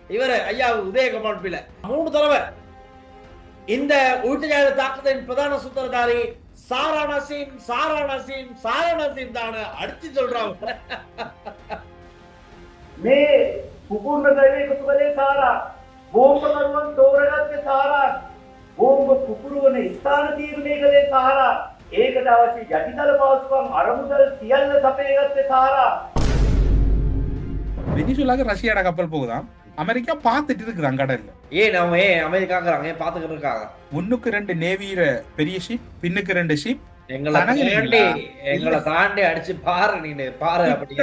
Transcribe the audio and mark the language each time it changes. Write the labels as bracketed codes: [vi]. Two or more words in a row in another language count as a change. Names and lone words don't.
[ta] இவரு ஐயா உதயகுமார் பிள்ளை 3 தடவை இந்த உள்நாட்டு தாக்குதலின் பிரதான சூத்திரதாரி சாரா நசீம் தான அடிச்சு சொல்றாங்க. [si] මේ පුපුරන දෛවයේ එකතු කළේ සාරා බෝම්බකරුවන් තෝරගත්තේ සාරා බෝම්බ පුපුරවන ස්ථාන තීරණය කළේ සාරා ඒකට අවශ්‍ය යටිතල පහසුකම් අරමුදල් සියල්ල සපයගත්තේ සාරා. [ta] வெனிசுலாக்கு ரஷ்யாட கப்பல் போகுதாம். அமெரிக்கா பார்த்துட்டு இருக்கிறாங்க கடல்ல. நம்ம அமெரிக்காக்குறாங்க பாத்துக்கிட்டு இருக்காங்க. முன்னுக்கு 2 நேவியர பெரிய ஷிப், பின்னுக்கு 2 ஷிப். எங்களை தாண்டி அடிச்சு பாரு, நீ பாரு. அப்படி